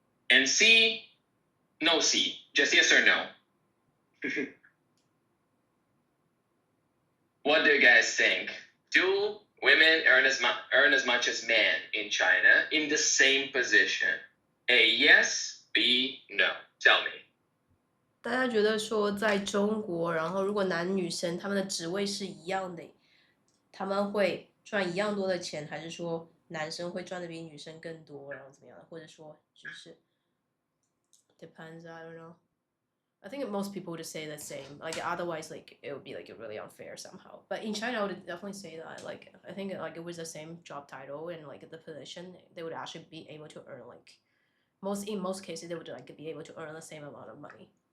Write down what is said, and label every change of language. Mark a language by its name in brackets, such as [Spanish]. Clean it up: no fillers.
[English] And C, no C, just yes or no. What do you guys think? Do women earn as much as men in China in the same position? A, yes, B, no. Tell me. [Chinese] 大家觉得说在中国，然后如果男女生他们的职位是一样的，他们会赚一样多的钱，还是说男生会赚的比女生更多，然后怎么样的，或者说就是 [English] depends, I don't know. I think most people would say the same. Like otherwise, like it would be like really unfair somehow. But in China, I would definitely say that. Like I think like it was the same job title and like the position, they would actually be able to earn like in most cases they would like be able to earn the same amount of money.